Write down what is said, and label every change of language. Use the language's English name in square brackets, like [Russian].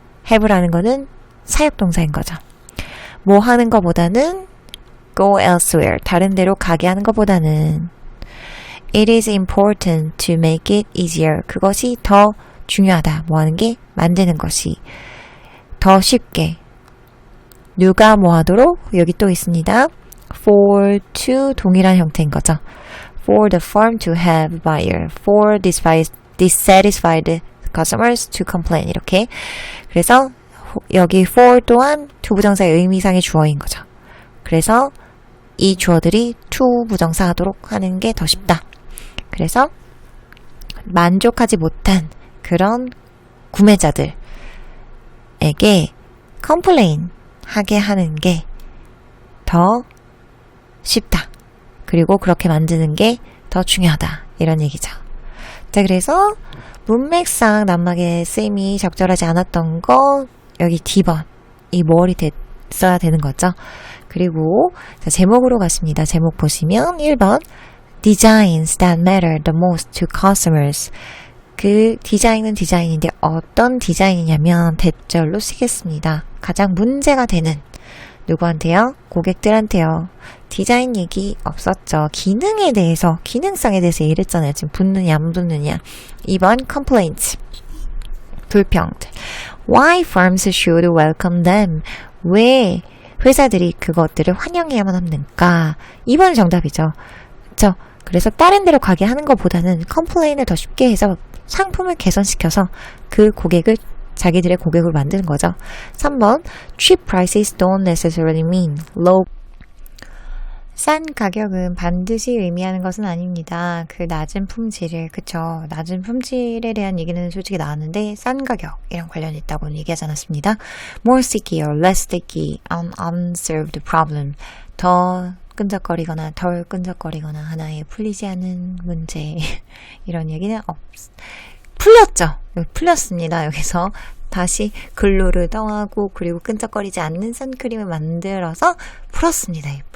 [Korean] have라는 거는 사역동사인 거죠. 뭐 하는 거보다는 [English] go elsewhere, [Korean] 다른 데로 가게 하는 것보다는 [English] it is important to make it easier, [Korean] 그것이 더 중요하다. 뭐 하는 게 만드는 것이 더 쉽게. 누가 뭐 하도록? 여기 또 있습니다. for to 동일한 형태인 거죠. [English] for the firm to have buyer, for dissatisfied customers to complain, [Korean] 이렇게. 그래서 여기 for 또한 to 부정사의 의미상의 주어인 거죠. 그래서 이 주어들이 to 부정사 하도록 하는 게 더 쉽다. 그래서 만족하지 못한 그런 구매자들에게 complain 하게 하는 게 더 쉽다. 그리고 그렇게 만드는 게 더 중요하다. 이런 얘기죠. 자, 그래서 문맥상 낱말의 쓰임이 적절하지 않았던 거 여기 D번 이 more이 됐어야 되는 거죠. 그리고 자, 제목으로 갔습니다. 제목 보시면 1번 [English] Designs that matter the most to customers. [Korean] 그 디자인은 디자인인데 어떤 디자인이냐면 대절로 쓰겠습니다. 가장 문제가 되는 누구한테요? 고객들한테요. 디자인 얘기 없었죠. 기능에 대해서, 기능성에 대해서 얘기했잖아요. 지금 붙느냐 안 붙느냐. 2번 complaints, 불평들. [English] Why firms should welcome them? [Korean] 왜 회사들이 그것들을 환영해야만 합니까? 2번이 정답이죠. 그렇죠? 그래서 다른 데로 가게 하는 것보다는 컴플레인을 더 쉽게 해서 상품을 개선시켜서 그 고객을, 자기들의 고객을 만드는 거죠. [English] 3번 cheap prices don't necessarily mean low. [Korean] 싼 가격은 반드시 의미하는 것은 아닙니다. 그 낮은 품질을, 그쵸. 낮은 품질에 대한 얘기는 솔직히 나왔는데 싼 가격이랑 관련이 있다고는 얘기하지 않았습니다. [English] More sticky or less sticky, an unsolved problem. [Korean] 더 끈적거리거나 덜 끈적거리거나 하나의 풀리지 않은 문제. 이런 얘기는 풀렸죠. 풀렸습니다. 여기서 다시 글루를 더하고 그리고 끈적거리지 않는 선크림을 만들어서 풀었습니다.